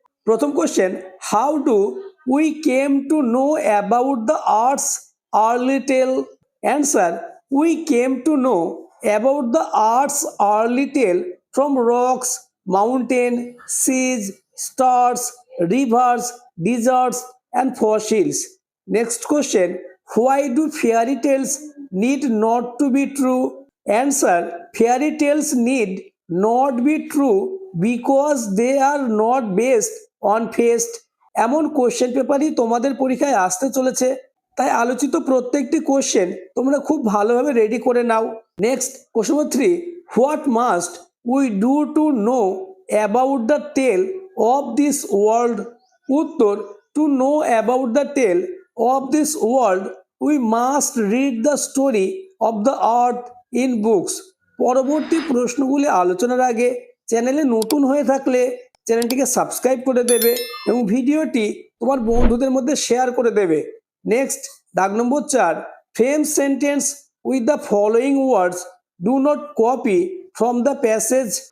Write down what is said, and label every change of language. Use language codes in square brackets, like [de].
[en] প্রথম question, how do we came to know about the earth's early tale. Answer, we came to know about the earth's early tale from rocks, mountain, seas, stars, rivers, deserts and fossils. Next question, why do fairy tales need not to be true? Answer, fairy tales need not be true because they are not based on fact. [bn] এমন question পেপারই তোমাদের পরীক্ষায় আসতে চলেছে, তাই আলোচিত প্রত্যেকটি question তোমরা খুব ভালোভাবে রেডি করে নাও। [en] Next question number 3, what must we do to know about the tale of this world. উত্তর, to know about the tale of this world we must read the story of the earth in books. [bn] পরবর্তী প্রশ্নগুলি আলোচনার আগে চ্যানেলে নতুন হয়ে থাকলে চ্যানেলটিকে সাবস্ক্রাইব করে দেবে এবং ভিডিওটি তোমার বন্ধুদের মধ্যে শেয়ার করে দেবে। [en] Next দাগ number 4, frame sentence with the following words, do not copy from the passage.